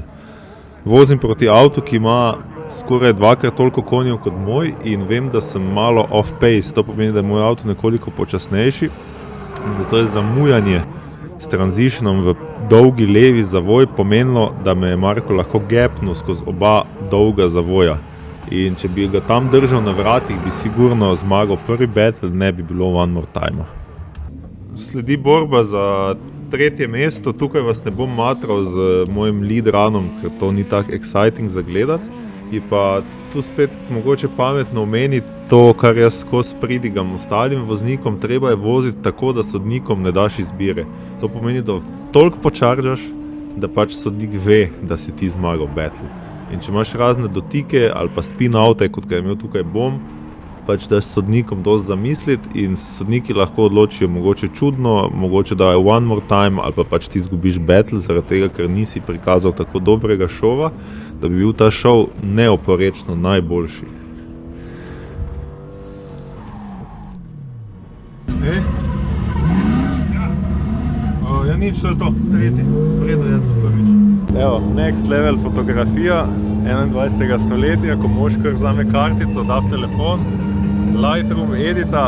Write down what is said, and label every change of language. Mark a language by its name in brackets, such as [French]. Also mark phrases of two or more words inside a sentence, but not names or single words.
[Slovenian] Vozim proti avtu, ki ima skoraj dvakrat toliko konjev kot moj in vem, da sem malo [English] off pace, [Slovenian] to pomeni, da je moj avto nekoliko počasnejši, zato je zamujanje s transitionom v dolgi levi zavoj pomenilo, da me je Marko lahko gapnil skozi oba dolga zavoja. In če bi ga tam držal na vratih, bi sigurno zmagal prvi battle, ne bi bilo [English] one more time. [Slovenian] Sledi borba za tretje mesto, tukaj vas ne bom matral z mojim [English] lead runom, [Slovenian] ker to ni tako exciting za gledati. Je pa tu spet mogoče pametno omeniti to, kar jaz skozi pridigam ostalim voznikom, treba je voziti tako, da sodnikom ne daš izbire. To pomeni, da toliko počaržaš, da pač sodnik ve, da si ti zmagal battle. In če imaš razne dotike ali pa [English] spin oute, [Slovenian] kot ga je imel tukaj Bom, pač daš sodnikom dosti zamisliti in sodniki lahko odločijo mogoče čudno, mogoče da je [English] one more time [Slovenian] ali pa pač ti izgubiš battle zaradi tega, ker nisi prikazal tako dobrega šova, da bi bil ta šov neoporečno najboljši. Ja nič, to je to. Tretji. Vredo, jaz sem prvič. Evo, [English] next level [Slovenian] fotografija 21. stoletja, ko mož kar vzame kartico, da v telefon, Lightroom, edita.